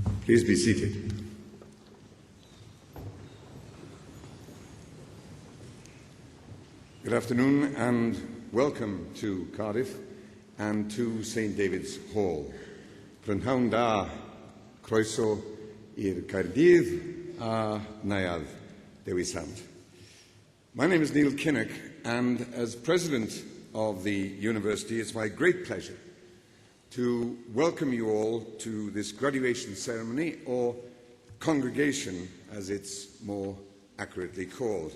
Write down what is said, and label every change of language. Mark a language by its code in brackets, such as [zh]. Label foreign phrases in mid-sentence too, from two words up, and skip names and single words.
[en] Please be seated. Good afternoon and welcome to Cardiff and to St David's Hall. [cy] Prynhawn da, croeso i'r Cardydd a Naiad Dewi Sant. [en] My name is Neil Kinnock, and as President of the University, it's my great pleasure to welcome you all to this graduation ceremony, or congregation as it's more accurately called.